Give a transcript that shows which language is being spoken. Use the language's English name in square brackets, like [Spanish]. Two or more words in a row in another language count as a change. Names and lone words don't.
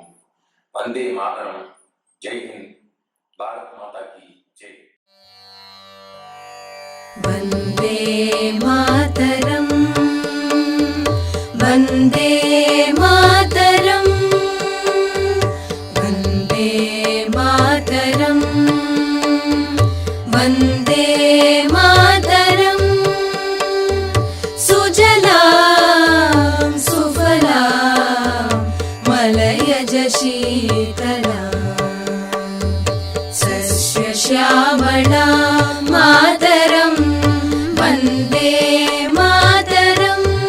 [Sanskrit] वन्दे मातरम्. [Hindi] जयहिन्द भारत माता की जय. [Sanskrit] वन्दे मातरम् वन्दे मातरम् वन्दे मातरम्, वन्दे मातरम्. सुजलां सुफलां मलयज शीतलां सस्यश्यामलां मातरं वन्दे मातरम्.